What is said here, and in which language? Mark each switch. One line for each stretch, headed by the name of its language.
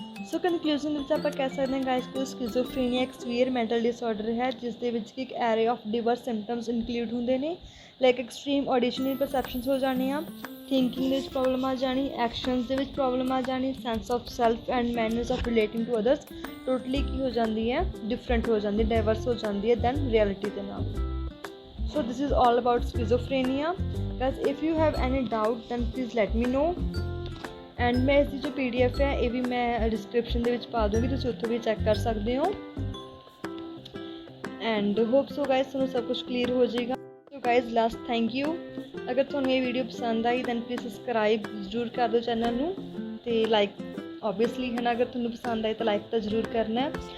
Punjabi: ਸੋ conclusion ਵਿੱਚ ਆਪਾਂ ਕਹਿ ਸਕਦੇ ਹਾਂ ਗਾਇਸ ਕਿ ਸਕਿਜ਼ੋਫਰੇਨੀਆ ਇੱਕ ਸਵੀਅਰ ਮੈਂਟਲ ਡਿਸਆਰਡਰ ਹੈ ਜਿਸ ਦੇ ਵਿੱਚ ਇੱਕ ਐਰੇ ਆਫ ਡਿਵਰਸ ਸਿੰਪਟਮਸ ਇਨਕਲੂਡ ਹੁੰਦੇ ਨੇ, ਲਾਈਕ ਐਕਸਟ੍ਰੀਮ ਆਡੀਸ਼ਨਲ ਪਰਸੈਪਸ਼ਨਸ ਹੋ ਜਾਣੀਆਂ, ਥਿੰਕਿੰਗ ਦੇ ਵਿੱਚ ਪ੍ਰੋਬਲਮ ਆ ਜਾਣੀ, ਐਕਸ਼ਨਸ ਦੇ ਵਿੱਚ ਪ੍ਰੋਬਲਮ ਆ ਜਾਣੀ, sense of self and manners of relating to others totally ਕੀ ਹੋ ਜਾਂਦੀ ਹੈ, ਡਿਫਰੈਂਟ ਹੋ ਜਾਂਦੀ, ਡਾਇਵਰਸ ਹੋ ਜਾਂਦੀ ਹੈ ਦੈਨ ਰਿਐਲਿਟੀ ਦੇ ਨਾਲ।
English: So this is all about schizophrenia. Guys, if you have any doubt then please let me know.
Hindi: And मैं इसकी जो PDF है ये भी मैं डिस्क्रिप्शन
Punjabi: ਦੇ ਵਿੱਚ ਪਾ ਦੂੰਗੀ, ਤੁਸੀਂ ਉੱਥੋਂ ਵੀ ਚੈੱਕ ਕਰ ਸਕਦੇ ਹੋ। ਐਂਡ ਹੋਪ ਸੋ ਗਾਇਸ ਤੁਹਾਨੂੰ ਸਭ ਕੁਝ ਕਲੀਅਰ ਹੋ ਜਾਏਗਾ। So guys last thank you. ਅਗਰ ਤੁਹਾਨੂੰ ਇਹ ਵੀਡੀਓ ਪਸੰਦ ਆਈ ਦੈਨ ਪਲੀਜ਼ ਸਬਸਕ੍ਰਾਈਬ ਜ਼ਰੂਰ ਕਰ ਦਿਓ ਚੈਨਲ ਨੂੰ, ਅਤੇ ਲਾਈਕ ਓਬਵੀਅਸਲੀ ਹੈ ਨਾ, ਅਗਰ ਤੁਹਾਨੂੰ ਪਸੰਦ ਆਏ ਤਾਂ ਲਾਈਕ ਤਾਂ ਜ਼ਰੂਰ ਕਰਨਾ।